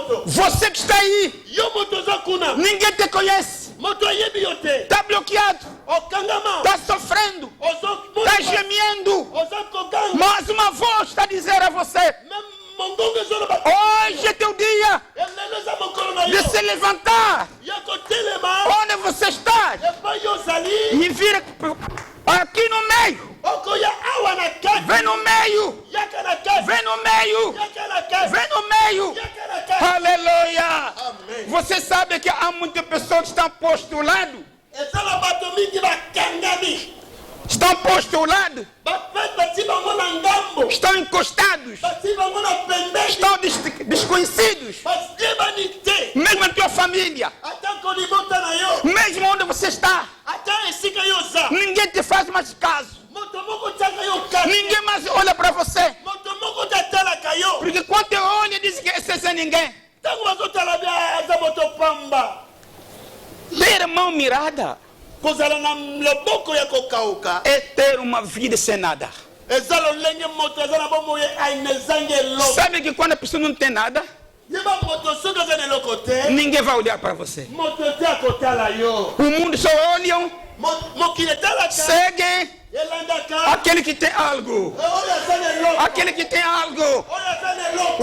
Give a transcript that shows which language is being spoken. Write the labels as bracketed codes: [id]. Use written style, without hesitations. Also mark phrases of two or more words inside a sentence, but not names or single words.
[pt] Você que está aí, [ln] yo moto oza kuna [pt] ninguém te conhece. [ln] moto ayebi yo te [pt] Está bloqueado, [ln] okangama [pt] está sofrendo, está gemendo. [ln] oza koganga [pt] Mas uma voz está a dizer a você: [ln] même mongongo ezoloba [pt] hoje é teu dia [ln] elelo eza mokolo na [pt] de [ln] yo [pt] se levantar. [ln] ya kotelema [pt] Onde você está? [ln] epai yo ozali [pt] E vir aqui no meio. [ln] okoya awa na kati [pt] Vem no meio. [ln] yaka na kati [pt] Vem no meio. [ln] yaka na kati [pt] Vem no meio. [ln] yaka na kati [pt] Aleluia. [ln] amen [pt] Você sabe que há muitas pessoas que estão postulando. [ln] ezala bato mingi bakangami [pt] Estão postulando. [ln] bapete bati bango na ngambo [pt] Estão encostados. [ln] bati bango na pembeni [pt] Estão desconhecidos. [ln] basiyebani te [pt] Mesmo a tua família. [ln] ata kolibota na yo [pt] Mesmo onde você está. [ln] ata esika yo oza [pt] Ninguém te faz mais caso. [ln] moto moko tiaka yo kati [pt] Ninguém mais olha para você. [ln] moto moko tatalaka yo [pt] Porque quando eu olho, diz que esse é ninguém. [ln] ntango bazotala bia aza moto pamba [pt] Ter mão mirada [ln] kozala na loboko ya kokauka [pt] é ter uma vida sem nada. [ln] eza lolenge moto aza na bomoi aina ezangi eloko [pt] Sabe que quando a pessoa não tem nada, [ln] yeba moto soki aza na eloko te [pt] ninguém vai olhar para você. [ln] moto te akotala yo [pt] O mundo só olha, [ln] mokili etalaka [pt] segue [ln] elandaka [pt] aquele que tem algo. [ln] oyo aza na eloko [pt] Aquele que tem algo. [ln] oyo aza na eloko